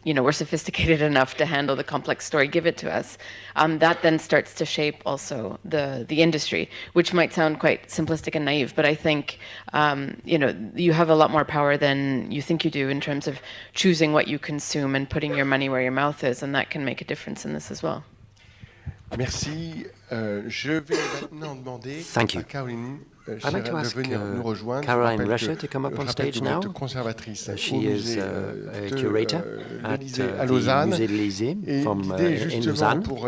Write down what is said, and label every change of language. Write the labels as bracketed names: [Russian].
[English] sophisticated enough to handle the complex story, give it to us, that then starts to shape also the industry, which might sound quite simplistic and naive, but I think you have a lot more power than you think you do in terms of choosing what you consume and putting your money where your mouth is, and that can make a difference in this as well. [French] Merci. Je vais maintenant demander à Caroline [English] I'd like to ask Caroline Rescher to come up on stage now. She is a curator at the Musée de l'Élysée in Lausanne.